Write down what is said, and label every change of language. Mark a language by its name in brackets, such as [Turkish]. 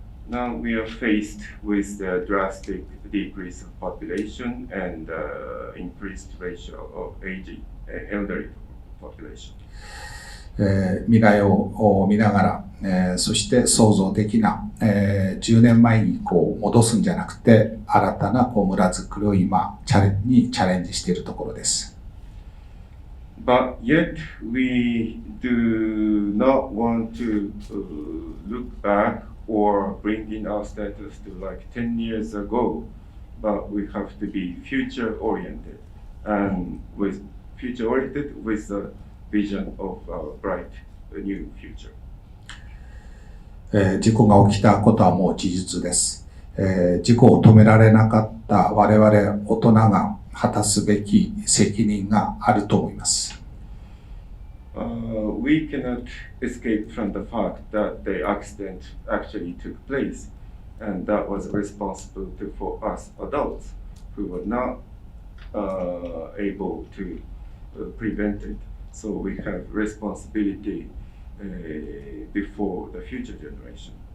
[English] Now we are faced with the drastic decrease of population and increased ratio of aging, elderly population. [Japanese] 未来を見ながら、そして創造的な、10年前に戻すんじゃなくて、新たな村づくりを今チャレンジしているところです。 [English] But yet we do not want to look back or bring in our status to like 10 years ago, but we have to be future oriented and with future oriented with the vision of a bright new future. [Japanese] 事故が起きたことはもう事実です。事故を止められなかった我々大人が果たすべき責任があると思います。 [English] We cannot escape from the fact that the accident actually took place, and that was responsible for us adults who were not able to prevent it. So we have responsibility before the future generation.